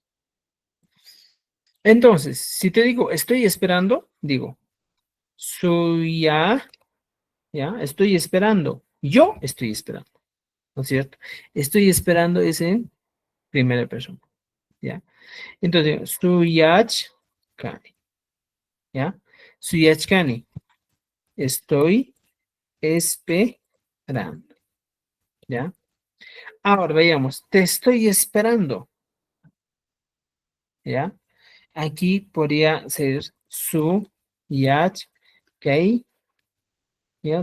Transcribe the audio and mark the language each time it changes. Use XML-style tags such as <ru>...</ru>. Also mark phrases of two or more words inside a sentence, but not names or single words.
<es>Entonces, si te digo estoy esperando, digo suya, ¿ya? Estoy esperando. Yo estoy esperando, ¿no es cierto? Estoy esperando es en primera persona, ¿ya? Entonces,</es> <qu>suyach kani, ¿ya? Suyach kani,</qu> <es>estoy esperando, ¿ya? Ahora veamos, te estoy esperando, ¿ya? Aquí podría ser</es> <qu>su yach kei,</qu> <es>¿ya?</es>